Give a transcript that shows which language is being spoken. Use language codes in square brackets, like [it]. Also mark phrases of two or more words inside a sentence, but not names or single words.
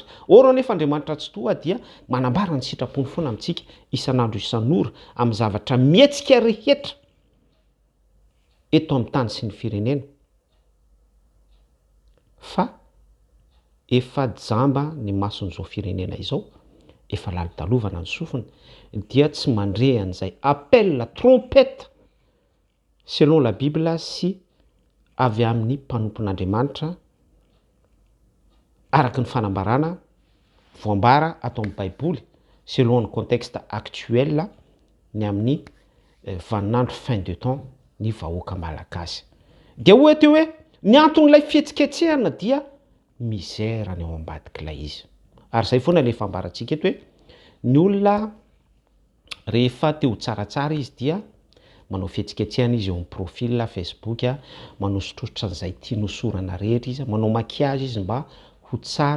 [mg] Ora nefa Andriamanitra tsy toa dia manambara ny sitrapony foana amintsika isan'andro isan'ora amin'ny zavatra mihetsika rehetra eto amin'ny tany sy ny firenena. Fa efa jamba ny mason'izao firenena izao, efa lalitalovana ny sofiny dia tsy mandre an'izay [fr] appel trompette selon la Bible [mg] sy avy amin'ny mpanompon'Andriamanitra araky ny fanambarana voambara atao amin'ny Baiboly selon ny [fr] contexte actuel [mg] ny amin'ny vaninandro [fr] fin de temps [mg] ny vahoaka malagasy. Dia ohatra hoe ny anton'ilay fihetsiketsehana dia misère ny ao ambadik'ilay izy. Ary zay foana le fambarantsika eto hoe ny olona rehefa teo tsaratsara izy dia manao fihetsiketsehana izy eo amin'ny profil Facebook, manao sotrotra an'izay tiany hosorana rehetra izy, manao maquillage izy mba ho tsara.